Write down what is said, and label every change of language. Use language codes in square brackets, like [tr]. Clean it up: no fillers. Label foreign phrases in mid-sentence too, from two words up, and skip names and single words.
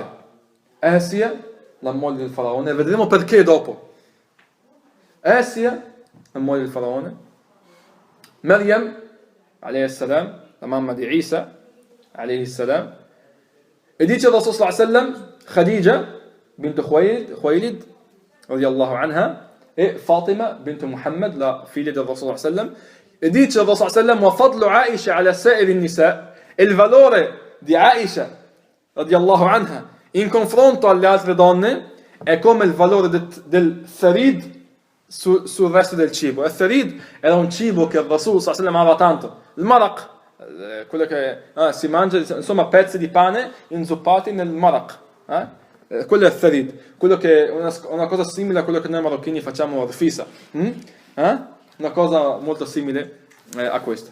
[it] Asia, la moglie del faraone, vedremo perché dopo. Asia, la moglie del faraone, [ar] مريم عليه السلام, [it] la mamma di Isa [ar] عليه السلام, [it] e dice il Rasul [ar] صلى الله عليه وسلم خديجة بنت خويلد رضي الله عنها [it] e Fatima bint Muhammad, la figlia del Rasul [ar] صلى الله عليه وسلم. [it] E dice il Rasul [ar] صلى الله عليه وسلم وفضل عائشة على سائر نساء, [it] il valore di Aisha [ar] رضي الله عنها [it] in confronto alle altre donne è come il valore del tharid sul resto del cibo. Il tharid era un cibo che il Rasul [ar] صلى الله عليه وسلم [it] amava tanto, il maraq, quello che si mangia, insomma pezzi di pane inzuppati nel maraq, quello è il tharid, quello che è una cosa simile a quello che noi marocchini facciamo rfisa, una cosa molto simile a questa.